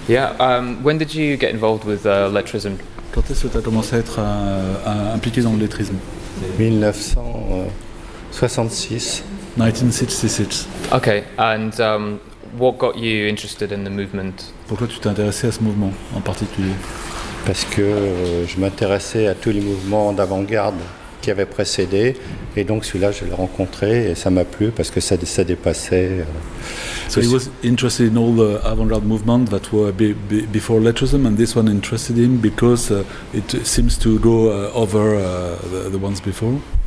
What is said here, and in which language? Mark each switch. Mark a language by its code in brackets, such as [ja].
[en] Yeah, when did you get involved with letterism? [fr] Quand est-ce que tu as commencé à être impliqué dans le lettrisme? 1966. [en] Okay, and what got you interested in the movement? [fr] Pourquoi tu t'es intéressé à ce mouvement en particulier? Parce que je m'intéressais à tous les mouvements d'avant-garde qui avaient précédé, et donc celui-là je l'ai rencontré et ça m'a plu parce que ça dépassait. [en] So he was interested in all the avant-garde movements that were before Lettrism, and this one interested him because it seems to go over the ones before.